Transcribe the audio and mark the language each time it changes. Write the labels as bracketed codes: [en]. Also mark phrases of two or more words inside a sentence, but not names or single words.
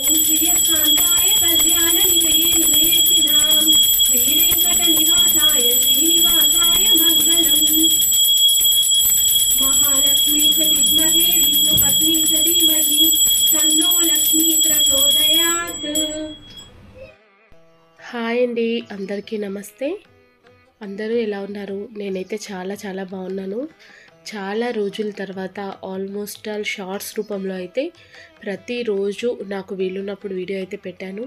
[sa] श्रियकान्ताय कल्याणनिधये निधयेतिनां श्रीवेङ्कटनिवासाय श्रीनिवासाय मङ्गलम्। महालक्ष्मी च विद्महे विष्णुपत्नी च धीमहि तन्नो लक्ष्मी प्रचोदयात्। [te] హాయ్ అండి, అందరికీ నమస్తే. అందరూ ఎలా ఉన్నారు? నేనైతే చాలా బాగున్నాను. చాలా రోజుల తర్వాత [en] almost all shorts [te] రూపంలో అయితే ప్రతిరోజు నాకు వీలున్నప్పుడు వీడియో అయితే పెట్టాను.